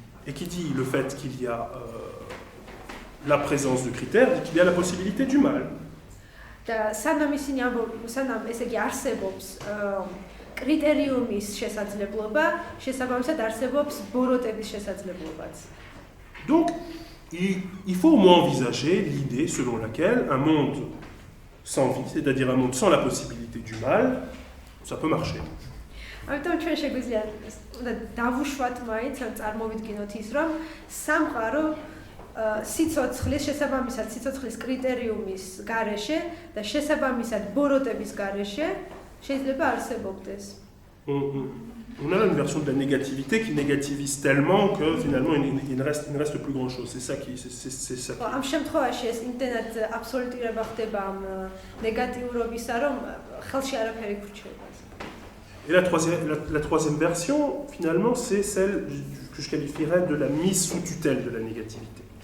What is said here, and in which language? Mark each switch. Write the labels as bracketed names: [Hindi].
[French] Et qui dit le fait qu'il y a la présence de critères, dit qu'il y a la possibilité du mal. [Georgian] სანამ ესე იგი არსებობს კრიტერიუმის შესაძლებლობა, შესაბამისად არსებობს ბოროტების შესაძლებლობაც. [French] Donc, il faut au moins envisager l'idée selon laquelle un monde sans vie, c'est-à-dire un monde sans la possibilité du mal, ça peut marcher. [Georgian] ამიტომ ჩვენ შეგვიძლია უნდა დავუშვათ მაინც, წარმოვიდგინოთ ის, რომ სამყარო სიცოცხლის შესაბამისად სიცოცხლის კრიტერიუმის გარეშე და შესაბამისად ბოროტების გარეშე შეიძლება არსებობდეს. [French] On a là une version de la négativité qui négativise tellement que finalement il ne reste plus grand-chose. C'est ça qui. [Georgian] ამ შემთხვევაში ეს იმდენად აბსოლუტირება ხდება ამ ნეგატიურობისა, რომ ხელში არაფერი გრჩება. [French] Et la troisième version, finalement, c'est celle que je qualifierais de la mise sous tutelle de la négativité.